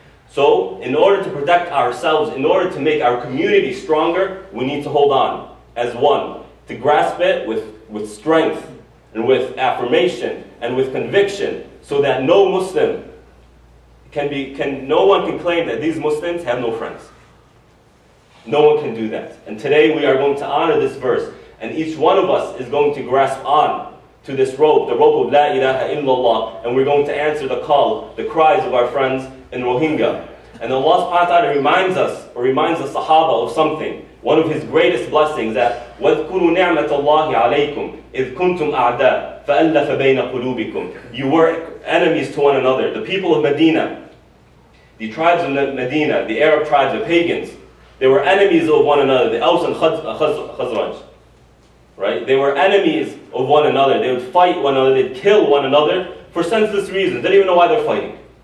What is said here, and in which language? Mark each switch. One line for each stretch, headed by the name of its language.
English: So, in order to protect ourselves, in order to make our community stronger, we need to hold on as one, to grasp it with strength and with affirmation and with conviction, so that no Muslim no one can claim that these Muslims have no friends. No one can do that. And today we are going to honor this verse, and each one of us is going to grasp on to this rope, the rope of La ilaha illallah, and we're going to answer the call, the cries of our friends in Rohingya. And Allah subhanahu wa ta'ala reminds the Sahaba of something. One of His greatest blessings, that
Arabic: وَاذْكُرُوا نِعْمَةَ اللَّهِ عَلَيْكُمْ إِذْ كُنْتُمْ أَعْدَاءَ فَأَلَّفَ بَيْنَ قُلُوبِكُمْ.
English: You were enemies to one another. The people of Medina, the tribes of Medina, the Arab tribes, the pagans, they were enemies of one another. The Aus and Khazraj. Right? They were enemies of one another. They would fight one another. They'd kill one another for senseless reasons. They don't even know why they're fighting.